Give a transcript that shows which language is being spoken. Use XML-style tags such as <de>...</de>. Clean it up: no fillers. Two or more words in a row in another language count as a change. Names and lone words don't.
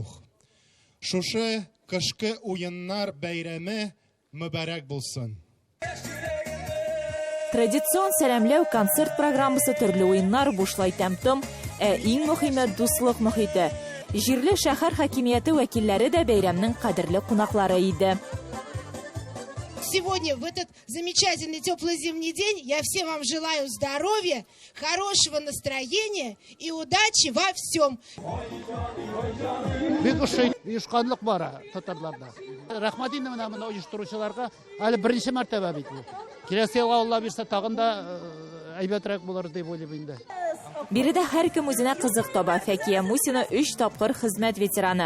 <tt>Шушы кышкы уеннар бәйрәме мөбарәк булсын. Традицион сәламләү концерт программасы, төрле уеннар, бушлай тәм-том, иң мөһиме дуслык мөхите. Җирле шәһәр хакимияте вәкилләре дә бәйрәмнең кадерле кунаклары иде.</tt> <ru>Сегодня, в этот замечательный теплый зимний день, я всем вам желаю здоровья, хорошего настроения и удачи во всем.</ru> <tt>Бик оешканлык бара татарларда. Рәхмәт инде менә моны оештыручыларга. Әле беренче мәртәбә бит бу. Киләсе елга Алла бирсә тагын да әйбәтрәк булыр дип уйлыйм инде. Биредә һәркем үзенә кызык таба. Фәкия Мусина 3 тапкыр хезмәт ветераны.</tt>